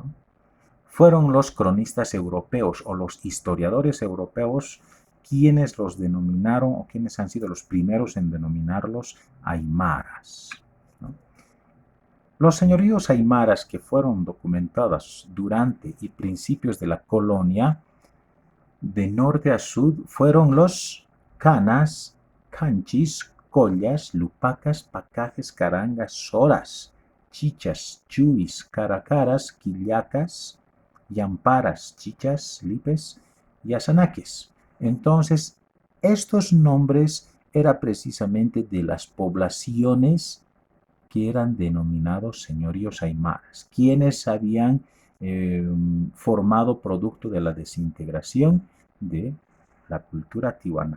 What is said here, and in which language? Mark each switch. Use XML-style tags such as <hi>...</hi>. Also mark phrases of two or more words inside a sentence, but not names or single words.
<es>Fueron los cronistas europeos o los historiadores europeos quienes los denominaron o quienes han sido los primeros en denominarlos aymaras, ¿no? Los señoríos aymaras que fueron documentados durante y principios de la colonia de norte a sur fueron los canas, canchis, collas, lupacas, pacajes, carangas, soras, chichas, chuis, caracaras, quillacas, yamparas, chichas, lipes y asanaques. Entonces, estos nombres eran precisamente de las poblaciones que eran denominados señoríos aymaras, quienes habían formado producto de la desintegración de la cultura tiwanaku.</es>